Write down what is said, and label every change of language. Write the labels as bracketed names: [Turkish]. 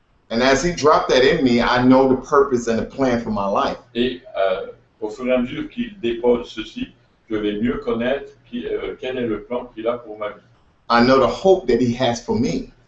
[English] And as he dropped that in me, I know the purpose and the plan for my life. [French] Et au fur et à mesure qu'il dépose ceci, je vais mieux connaître quel est le plan qu'il a pour ma vie. [English] I know the hope that he has for me.